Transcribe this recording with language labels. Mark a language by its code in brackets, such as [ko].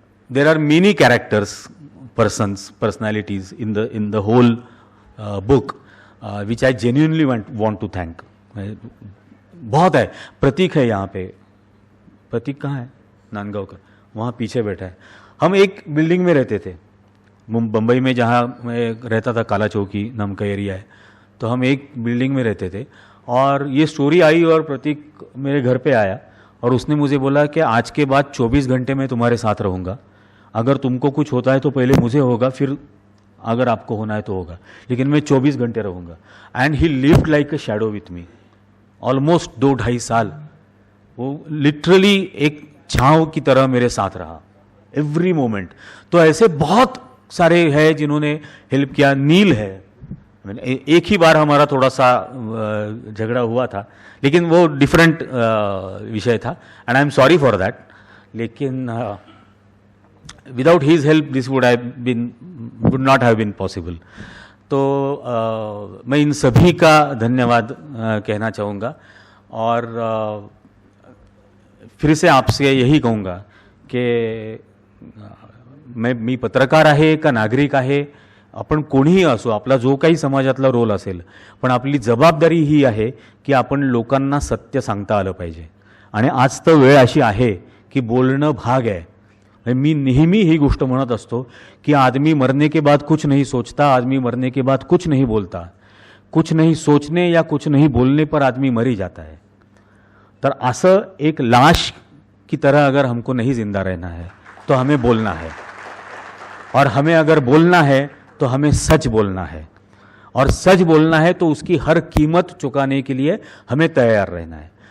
[en] There are many characters, personalities in the whole book which I genuinely want to thank। [hi] बहुत है। प्रतीक है यहाँ पे, प्रतीक कहाँ है? नांदगांवकर, वहाँ पीछे बैठा है। हम एक बिल्डिंग में रहते थे बम्बई में, जहाँ मैं रहता था, काला चौकी नाम का एरिया है, तो हम एक बिल्डिंग में रहते थे। और ये स्टोरी आई और प्रतीक मेरे घर पे आया और उसने मुझे बोला कि आज के बाद 24 घंटे मैं तुम्हारे साथ रहूँगा, अगर तुमको कुछ होता है तो पहले मुझे होगा, फिर अगर आपको होना है तो होगा, लेकिन मैं 24 घंटे रहूँगा। [en] And he lived like a shadow with me almost 2-2.5 साल। [hi] वो लिटरली एक छाँव की तरह मेरे साथ रहा [en] Every moment. [hi] तो ऐसे बहुत सारे हैं जिन्होंने हेल्प किया। नील है, एक ही बार हमारा थोड़ा सा झगड़ा हुआ था, लेकिन वो डिफरेंट विषय था [en] And I am sorry for that. लेकिन without his help this would not have been possible. [hi] तो मैं इन सभी का धन्यवाद कहना चाहूँगा और फिर से आपसे यही कहूँगा कि [mr] मी पत्रकार आहे का नागरिक आहे, आपण कोणीही असो, आपला जो काही समाजातला रोल असेल, पण आपली जबाबदारी ही आहे की आपण लोकांना सत्य सांगता आलं पाहिजे। आणि आज तर वेळ अशी आहे की बोलणं भाग आहे। मी नेहमी ही गोष्ट म्हणत असतो [hi] कि आदमी मरने के बाद कुछ नहीं सोचता, आदमी मरने के बाद कुछ नहीं बोलता। कुछ नहीं सोचने या कुछ नहीं बोलने पर आदमी मर ही जाता है। [mr] तर असं [hi] एक लाश की तरह अगर हमको नहीं जिंदा रहना है तो हमें बोलना है, और हमें अगर बोलना है तो हमें सच बोलना है, और सच बोलना है तो उसकी हर कीमत चुकाने के लिए हमें तैयार रहना है।